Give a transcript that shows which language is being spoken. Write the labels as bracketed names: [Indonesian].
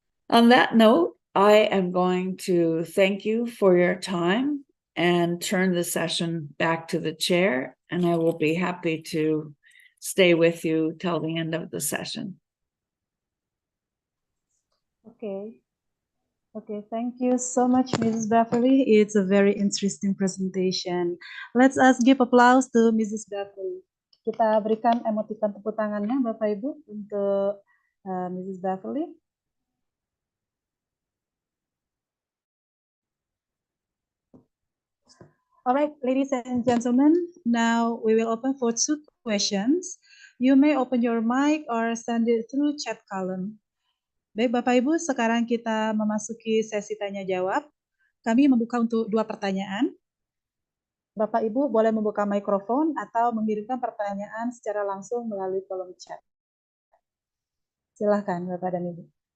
[English] On that note, I am going to thank you for your time and turn the session back to the chair, and I will be happy to stay with you till the end of the session. Okay, thank you so much, Mrs. Beverly. It's a very interesting presentation. Let's give applause to Mrs. Beverly. [Indonesian] Kita berikan emoticon tepuk tangannya, Bapak Ibu, untuk Mrs. Beverly. [English] All right, ladies and gentlemen, now we will open for 2 questions. You may open your mic or send it through chat column. [Indonesian] Baik, Bapak Ibu, sekarang kita memasuki sesi tanya jawab. Kami membuka untuk 2 pertanyaan. Bapak Ibu boleh membuka mikrofon atau mengirimkan pertanyaan secara langsung melalui kolom chat. Silahkan, Bapak dan Ibu.